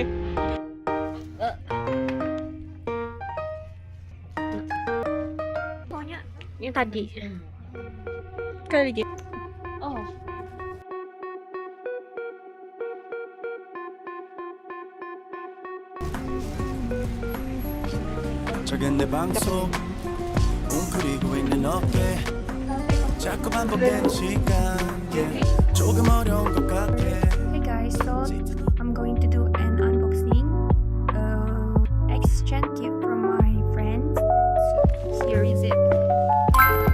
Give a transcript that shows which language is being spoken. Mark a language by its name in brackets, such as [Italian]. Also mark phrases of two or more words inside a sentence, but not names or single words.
[Indonesian] Pokoknya yang tadi. Kali lagi. Oh. [Korean] 작은 내 방송 웅크리고 있는 어깨 자꾸 반복되는 시간 조금 어려운 것 같아. [English] Hey guys, so I'm going to do an unboxing exchange gift from my friends. Here is it.